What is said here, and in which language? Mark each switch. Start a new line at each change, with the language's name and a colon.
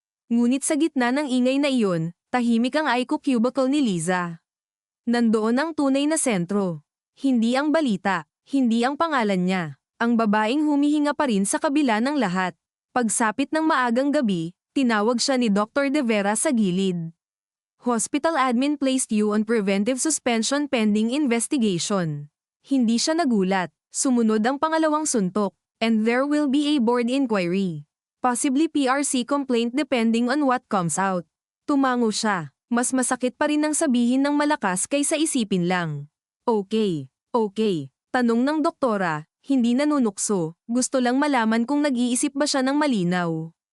Filipino: Ngunit sa gitna ng ingay na iyon, tahimik ang ICU cubicle ni Liza. Nandoon ang tunay na sentro. Hindi ang balita, hindi ang pangalan niya. Ang babaeng humihinga pa rin sa kabila ng lahat. Pagsapit ng maagang gabi, tinawag siya ni Dr. De Vera sa gilid.
English: Hospital admin placed you on preventive suspension pending investigation.
Filipino: Hindi siya nagulat. Sumunod ang pangalawang suntok,
English: and there will be a board inquiry. Possibly PRC complaint depending on what comes out.
Filipino: Tumango siya. Mas masakit pa rin ang sabihin ng malakas kaysa isipin lang. Okay. Tanong ng doktora, hindi nanunukso, gusto lang malaman kung nag-iisip ba siya ng malinaw.